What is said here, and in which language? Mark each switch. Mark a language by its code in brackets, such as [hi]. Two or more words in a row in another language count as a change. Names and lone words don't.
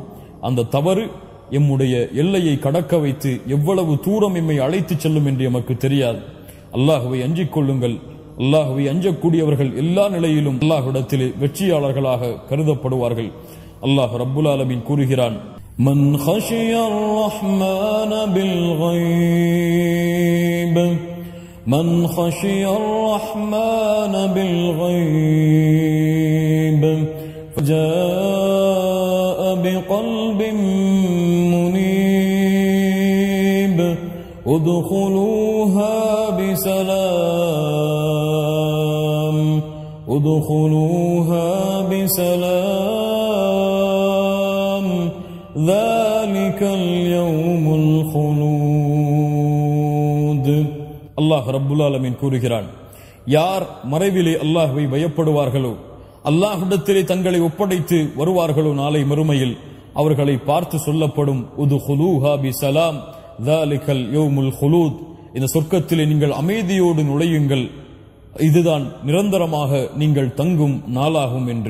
[ta] அந்த தவறு எம்முடைய எல்லையை கடக்க வைத்து எவ்வளவு தூரம் எம்மை அழைத்து செல்லும் என்று எமக்கு தெரியாது. அல்லாஹுவை அஞ்சிக் கொள்ளுங்கள். அல்லாஹுவை அஞ்சக்கூடியவர்கள் எல்லா நிலையிலும் அல்லாஹ்விடத்திலே வெற்றியாளர்களாக கருதப்படுவார்கள். [ar] الله رب العالمين கூறுகிறான், மன் خشيَ الرحمن بالغيب من خشي الرحمن بالغيب فجاء بقلب منيب ادخلوها بسلام ذلك اليوم الخلود. அல்லாஹ் ரப்புல் ஆலமீன் [ta] கூறுகிறான், யார் மறைவிலே அல்லாஹ்வை பயப்படுவார்களோ, அல்லாஹ்விடத்திலே தங்களை ஒப்படைத்து வருவார்களோ, நாளை மறுமையில் அவர்களை பார்த்து சொல்லப்படும் [ar] ادخلوها بسلام ذلك يوم الخلود. [ta] இந்த சொர்க்கத்திலே நீங்கள் அமைதியோடு நுழையுங்கள், இதுதான் நிரந்தரமாக நீங்கள் தங்கும் நாளாகும் என்று.